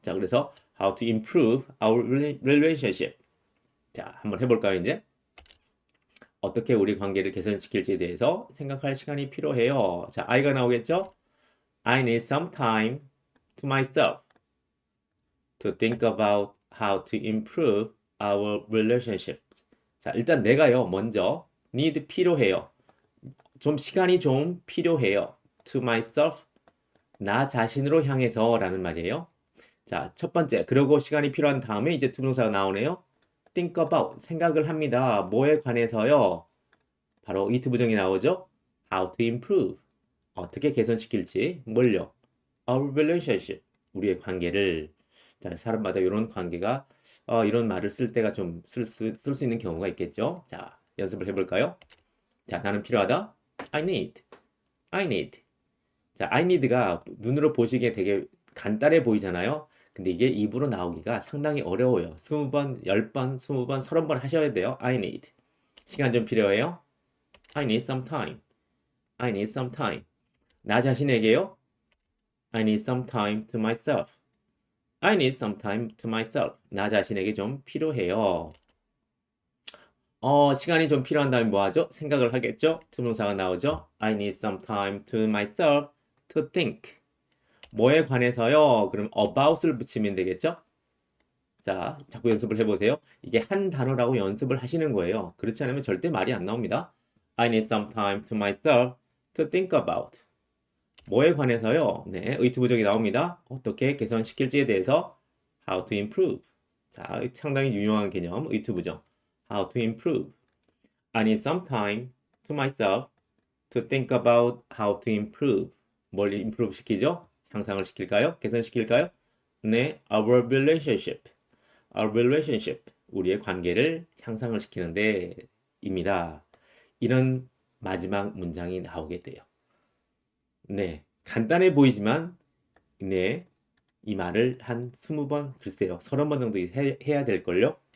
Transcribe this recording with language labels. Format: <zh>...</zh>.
<ko>자, 그래서</ko> <en>how to improve our relationship.</en> <ko>자, 한번 해볼까요, 이제? 어떻게 우리 관계를 개선시킬지에 대해서 생각할 시간이 필요해요. 자, I가 나오겠죠?</ko> <en>I need some time to myself to think about how to improve our relationship.</en> <ko>자, 일단 내가요, 먼저 need 필요해요. 시간이 좀 필요해요.</ko> <en>To myself,</en> <ko>나 자신으로 향해서라는 말이에요. 자, 첫 번째, 그러고 시간이 필요한 다음에 이제 투동사가 나오네요.</ko> <en>think about,</en> <ko>생각을 합니다. 뭐에 관해서요? 바로 it 부정이 나오죠.</ko> <en>how to improve,</en> <ko>어떻게 개선시킬지, 뭘요? our relationship, 우리의 관계를. 자, 사람마다 이런 관계가 이런 말을 쓸 때가 좀 쓸 수 있는 경우가 있겠죠. 자, 연습을 해볼까요? 자, 나는 필요하다.</ko> <en>I need. I need.</en> <ko>자, I need가 눈으로 보시기에 되게 간단해 보이잖아요. 근데 이게 입으로 나오기가 상당히 어려워요. 20번, 10번, 20번, 30번 하셔야 돼요. I need. 시간 좀 필요해요.</ko> <en>I need some time. I need some time.</en> <ko>나 자신에게요.</ko> <en>I need some time to myself. I need some time to myself.</en> <ko>나 자신에게 좀 필요해요. 시간이 좀 필요한 다음에 뭐 하죠? 생각을 하겠죠? 투명사가 나오죠?</ko> <en>I need some time to myself to think.</en> <ko>뭐에 관해서요? 그럼 about을 붙이면 되겠죠? 자, 자꾸 연습을 해보세요. 이게 한 단어라고 연습을 하시는 거예요. 그렇지 않으면 절대 말이 안 나옵니다.</ko> <en>I need some time to myself to think about.</en> <ko>뭐에 관해서요? 네, 의투 부정이 나옵니다. 어떻게 개선시킬지에 대해서</ko> <en>how to improve.</en> <ko>자, 상당히 유용한 개념, 의투 부정.</ko> <en>How to improve. I need some time to myself to think about how to improve.</en> <ko>뭘 improve 시키죠? 향상을 시킬까요? 개선시킬까요? 네,</ko> <en>our relationship. Our relationship.</en> <ko>우리의 관계를 향상을 시키는데 입니다. 이런 마지막 문장이 나오게 돼요. 네, 간단해 보이지만 네, 이 말을 한 20번, 글쎄요, 30번 정도 해야 될걸요?</ko>